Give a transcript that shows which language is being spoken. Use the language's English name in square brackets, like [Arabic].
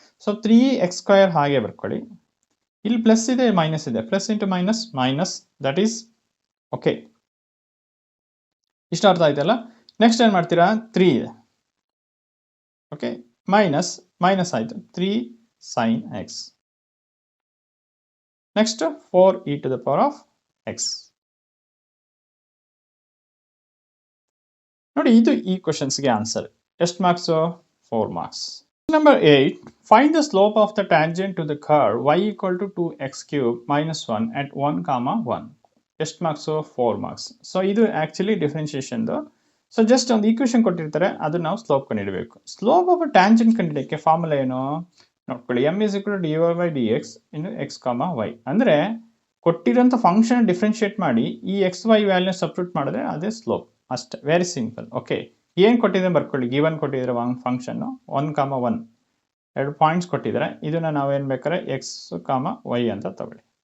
[Kannada] So 3x² ಹಾಗೆ ಬರ್ಕೊಳ್ಳಿ. ಇಲ್ಲಿ ಪ್ಲಸ್ ಇದೆ, ಮೈನಸ್ ಇದೆ. [English] Plus into minus minus, that is okay. [Kannada] ಇಷ್ಟು ಅರ್ಥ ಆಯ್ತಲ್ಲ? ನೆಕ್ಸ್ಟ್ ಏನು ಮಾಡ್ತೀರಾ? 3 ಇದೆ. ಓಕೆ, ಮೈನಸ್ ಮೈನಸ್ ಆಯಿತು, 3 sin x. [English] Next 4e to the power of x. [Kannada] ನೋಡಿ, ಇದು ಈ ಕ್ವಶನ್ಸ್ಗೆ ಆನ್ಸರ್. ಎಷ್ಟು marks? 4 marks. [English] Number 8, find the slope of the tangent to the curve y equal to 2x³ minus 1 at 1, 1. [Kannada] ಎಷ್ಟು marks? [English] 4 marks. [Kannada] So ಇದು actually ಡಿಫ್ರೆನ್ಷಿಯೇಷನ್ದು. So just ಒಂದು equation ಕೊಟ್ಟಿರ್ತಾರೆ, ಅದು ನಾವು slope ಕಂಡುಹಿಡಬೇಕು. Slope of tangent ಕಂಡುಹಿಡಿಯೋಕ್ಕೆ formula ಏನು ನೋಡ್ಕೊಳ್ಳಿ. [English] m is equal to dy/dx into x, y. [Kannada] ಅಂದರೆ ಕೊಟ್ಟಿರೋಂಥ function differentiate ಮಾಡಿ ಈ ಎಕ್ಸ್ ವೈ ವ್ಯಾಲ್ಯೂನ ಸಬ್ಸ್ಟಿಟ್ಯೂಟ್ ಮಾಡಿದ್ರೆ ಅದೇ ಸ್ಲೋಪ್. ಅಷ್ಟೇ, ವೆರಿ ಸಿಂಪಲ್. ಓಕೆ, ಏನು ಕೊಟ್ಟಿದೆ ಬರ್ಕೊಳ್ಳಿ. ಗಿವನ್ ಕೊಟ್ಟಿದ್ರೆ ಫಂಕ್ಷನ್ನು 1, 1 2 ಪಾಯಿಂಟ್ಸ್ ಕೊಟ್ಟಿದ್ದಾರೆ. ಇದನ್ನು ನಾವೇನು ಬೇಕಾದ್ರೆ x, y ಅಂತ ತಗೊಳ್ಳಿ.